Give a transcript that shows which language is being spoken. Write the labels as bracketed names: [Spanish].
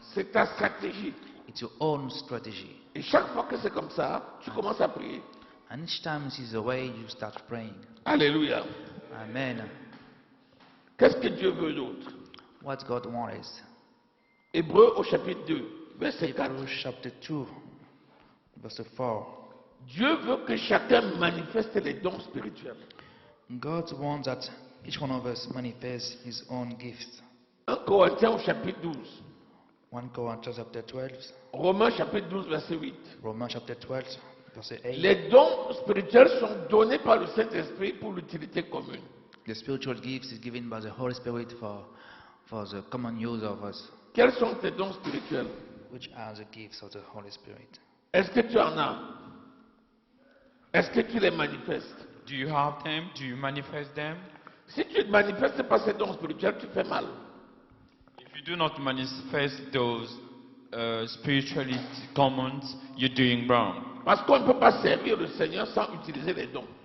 [French] C'est ta stratégie. [English] It's your own strategy. [French] Et chaque fois que c'est comme ça, tu commences à prier. [English] And each time this is the way you start praying. [French] Alléluia. [English] Amen. [French] Qu'est-ce que Dieu veut d'autre? [English] What God wants. [French] Hébreux au chapitre 2, verset 4. [English] Hebrews chapter 2, verse 4. [French] Dieu veut que chacun manifeste les dons spirituels. [English] God wants that each one of us manifest his own gift. [French] 1 Corinthiens au chapitre 12. [English] 1 Corinthians chapter 12, [French] Romains chapitre 12, verset 8. [English] Romans chapter 12, verse 8. [French] Les dons spirituels sont donnés par le Saint-Esprit pour l'utilité commune. [English] The spiritual gifts is given by the Holy Spirit for the common use of us, [French] Quels sont tes dons spirituels? [English] which are the gifts of the Holy Spirit. [French] Est-ce que tu en as? Est-ce que tu les manifestes? [English] Do you have them? Do you manifest them? [French] Si tu ne manifestes pas ces dons spirituels, tu fais mal. [English] If you do not manifest those spirituality commons, you're doing wrong. [French] Parce qu'on ne peut pas servir le Seigneur sans utiliser les dons.